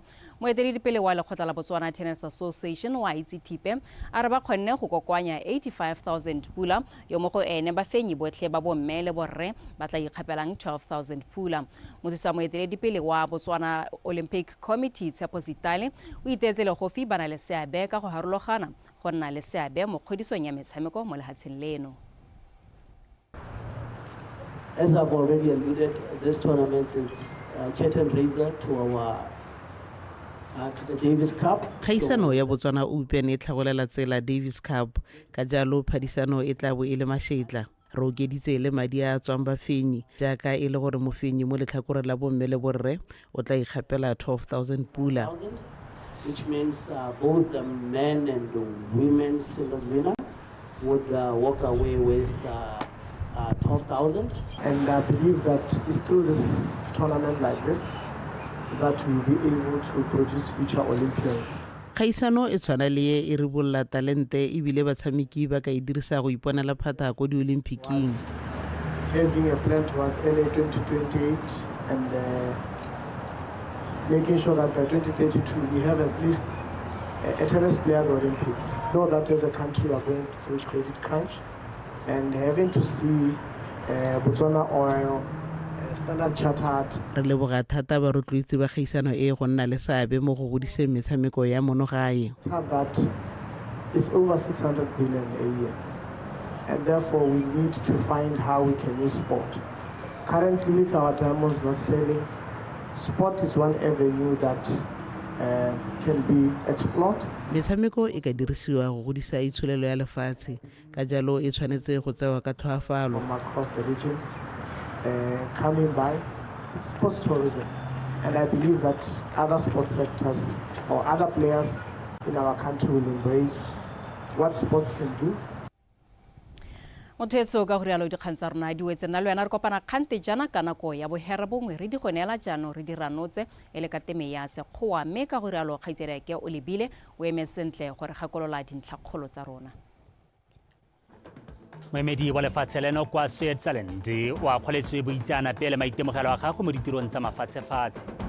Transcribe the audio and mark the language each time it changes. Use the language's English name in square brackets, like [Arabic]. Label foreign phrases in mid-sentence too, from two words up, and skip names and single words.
[Tswana] Moeteledipele wa lekgotla la Botswana Tennis Association wa ITSIPE a re ba kgonne go kokoanya 85,000 pula yo mo go ene ba fenyi botlhe ba bomme le borre ba tla ikgapelang 12,000 pula. Mothusa moeteledipele wa Botswana Olympic Committee Tshepo Sitale o itetse le go fi bana le seabe ka go harologana go nna le seabe mo kgodisong ya metshameko mo lehatsheng leno. [English] As I've already alluded, this tournament is curtain raiser to our to the Davis Cup. [Tswana] Kgaisano ya Botswana Open e tlhagolela tsela Davis Cup ka jalo phadisano e tla bo e le mashetla. Re okeditse le madi a tswang bafenyi jaaka e le gore mofenyi mo letlhakore la bomme le borre o tla ikgapela 12,000 pula. [English] Which means both the men and the women's singles winner would walk away with 12,000. And I believe that it's through this tournament like this that we'll be able to produce future Olympians. [Tswana] Kgaisano e tshwana le e ribolla talente e bile batshameki ba ka e dirisa go iponela phata go di Olympiking. [English] Having a plan towards LA 2028 and making sure that by 2032 we have at least a tennis player at the Olympics. Know that as a country we are going through credit crunch and having to see Botswana Oil, Standard Chartered. [Tswana] Re leboga thata ba rotloetsi ba kgaisano e go nna le seabe mo go godiseng metshameko ya monogae. [English] That is over 600 billion a year and therefore we need to find how we can use sport. Currently with our diamonds not selling, sport is one avenue that can be explored. [Tswana] Metshameko e ka dirisiwa go godisa itsholelo ya lefatshe ka jalo e tshwanetse go tsewa ka tlhoafalo. [English] From across the region coming by, it's sports tourism, and I believe that other sports sectors or other players in our country will embrace what sports can do. [Tswana] Mothetso ka gore alo dikgang tsa rona di wetse nna le wena re kopana kgante jana ka nako ya bohera bongwe re di gonela jaanong re di ranotse e le ka teme ya Sekgowa mme ka gore alo kgaitsere ke o lebile o eme sentle gore gakolola dintlhakgolo tsa rona. Moemedi wa lefatshe leno kwa Switzerland wa kgoletswe boitsana pele maitemogelo a gago mo ditirong tsa mafatshefatshe.